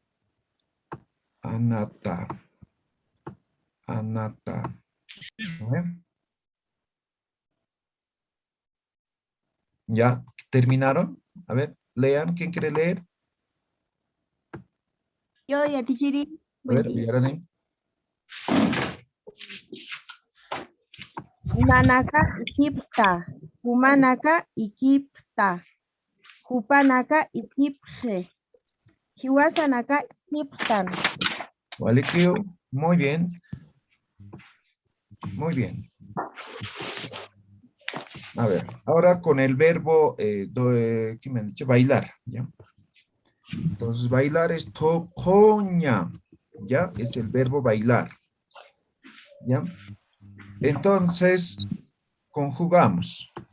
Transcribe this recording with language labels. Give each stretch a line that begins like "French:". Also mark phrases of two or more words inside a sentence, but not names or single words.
Spanish: Anata. ¿No ve? ¿Ya terminaron? A ver, lean, ¿quién quiere leer? Yo y a ti, Chiri. A Buen ver, día. Yaranem.
Aymara: Nanaka ikipta. Humanaka ikipta. Hupanaka ikipje. Hiwasanaka ikiptan.
Spanish: Walikio, muy bien. Muy bien. A ver, ahora con el verbo, ¿qué me han dicho? Bailar, ¿ya? Entonces, bailar es tocoña, ¿ya? Es el verbo bailar, ¿ya? Entonces, conjugamos.